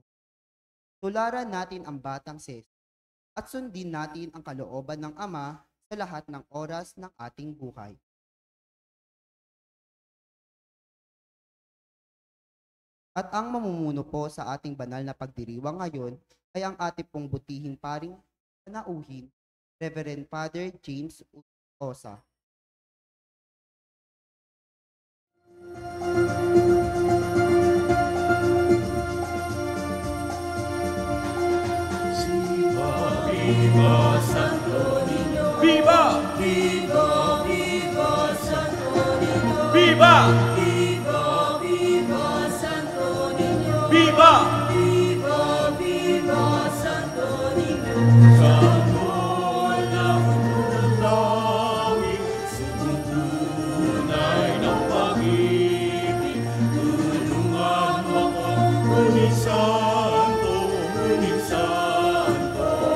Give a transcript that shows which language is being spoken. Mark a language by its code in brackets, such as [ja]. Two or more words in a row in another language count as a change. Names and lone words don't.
[tl] Tularan natin ang batang si Jesus at sundin natin ang kalooban ng Ama sa lahat ng oras ng ating buhay. At ang mamumuno po sa ating banal na pagdiriwang ngayon ay ang ating pong butihing paring panauhin, Reverend Father James Osa. [es] Viva Santo Niño! Viva! Viva, viva Santo Niño! Viva! Viva, viva Santo Niño! Viva! Viva, viva Santo Niño! [tl] Sanggol ng langit, sugod tunay ng pag-ibig, tulungan mo ako, ngunit santo, ngunit santo.